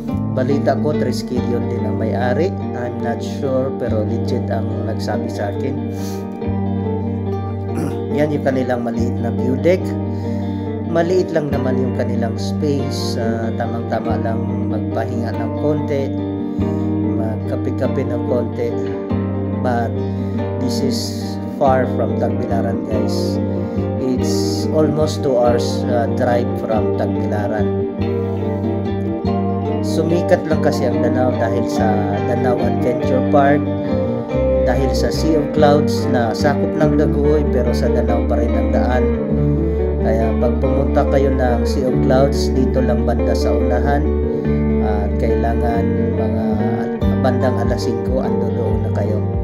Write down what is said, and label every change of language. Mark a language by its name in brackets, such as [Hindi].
[Filipino] Balita ko, Triskelion din ang may-ari. [English] I'm not sure [Filipino] pero legit ang nagsabi sa akin. Yan yung kanilang maliit na view deck. Maliit lang naman yung kanilang space. Tamang-tama lang magpahinga ng konti, magkape-kape ng konti. [English] But this is far from Tagbilaran guys. It's almost 2 hours drive from Tagbilaran. [Filipino] Sumikat lang kasi ang Danau dahil sa Danau Adventure Park, dahil sa Sea of Clouds na sakop ng Daguhoy pero sa Danau pa rin ang daan. Kaya pag pumunta kayo ng Sea of Clouds, dito lang banda sa unahan at kailangan mga bandang alas 5 ando doon na kayo.